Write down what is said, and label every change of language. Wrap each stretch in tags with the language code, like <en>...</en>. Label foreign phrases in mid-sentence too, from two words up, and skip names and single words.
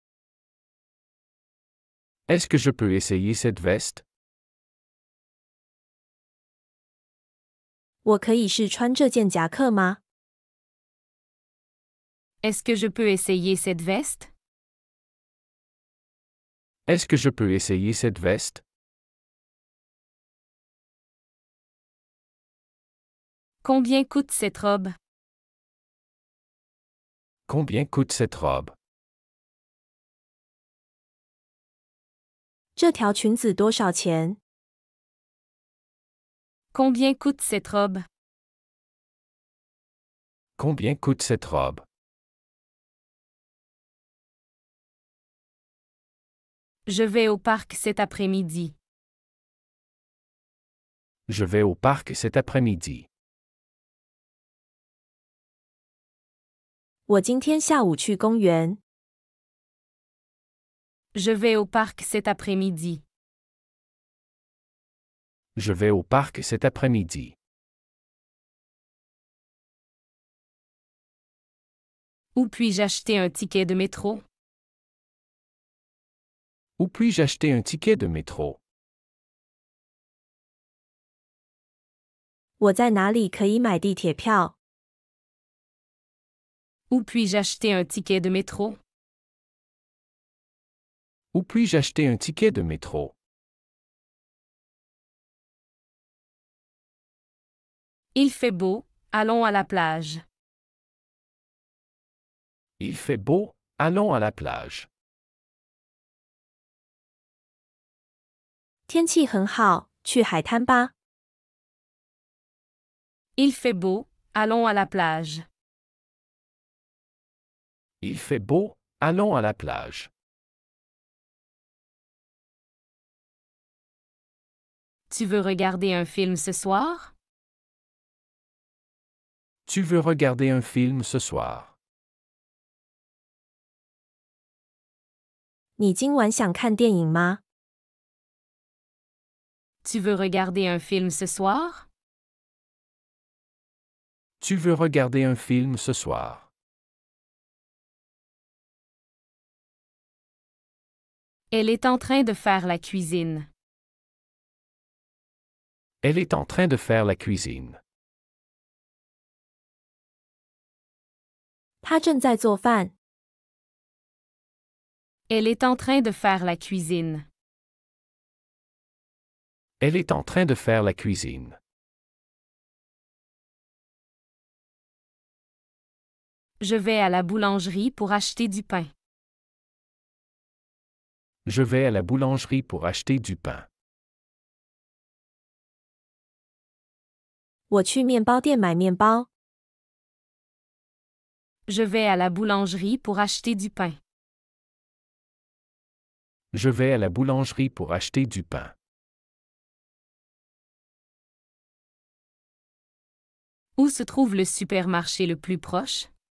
<fr>Est-ce que je peux essayer cette veste?</fr> <zh>我可以试穿这件夹克吗？</zh> <fr>Est-ce que je peux essayer cette veste? Est-ce que je peux essayer cette veste? Combien coûte cette robe? Combien coûte cette robe?</fr> <zh>这条裙子多少钱？</zh> <fr>Combien coûte cette robe? Combien coûte cette robe? Je vais au parc cet après-midi. Je vais au parc cet après-midi.</fr> <zh>我今天下午去公园。</zh> <fr>Je vais au parc cet après-midi. Je vais au parc cet après-midi. Où puis-je acheter un ticket de métro? Où puis-je acheter un ticket de métro?</fr> <zh>我在哪里可以买地铁票？</zh> <fr>Où puis-je acheter un ticket de métro? Où puis-je acheter un ticket de métro? Il fait beau, allons à la plage. Il fait beau, allons à la plage.</fr> <zh>天气很好，去海滩吧。</zh> <fr>Il fait beau, allons à la plage. Il fait beau, allons à la plage. Tu veux regarder un film ce soir? Tu veux regarder un film ce soir?</fr> <zh>你今晚想看电影吗？</zh> <fr>Tu veux regarder un film ce soir? Tu veux regarder un film ce soir? Elle est en train de faire la cuisine. Elle est en train de faire la cuisine.</fr> <zh>她正在做饭。</zh> <fr>Elle est en train de faire la cuisine. Elle est en train de faire la cuisine. Je vais à la boulangerie pour acheter du pain. Je vais à la boulangerie pour acheter du pain.</fr> <zh>我去面包店买面包。</zh> <fr>Je vais à la boulangerie pour acheter du pain. Je vais à la boulangerie pour acheter du pain. Où se trouve le supermarché le plus proche?</fr>